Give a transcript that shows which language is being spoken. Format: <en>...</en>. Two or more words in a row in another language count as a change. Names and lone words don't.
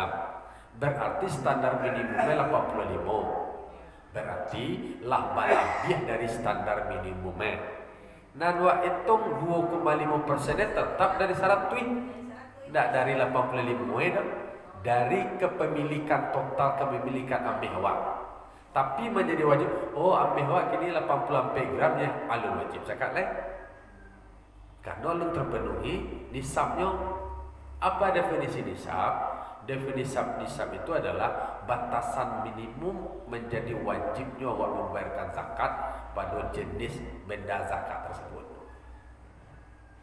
<id>Berarti standar minimumnya 85. Berarti lah lebih dari standar minimumnya.</id> <min>Nan wak hitung 2,5% tetap dari 100. Tak dari 85 dari kepemilikan total kepemilikan ameh awak.</min> <id>Tapi menjadi wajib.</id> <min>Oh ameh awak kini 84 gram ya, alun wajib zakat lah.</min> <id>Karena alun terpenuhi nisabnya. Apa definisi nisab? Definisi nisab itu adalah batasan minimum menjadi wajibnya awak membayarkan zakat pada jenis benda zakat tersebut.</id>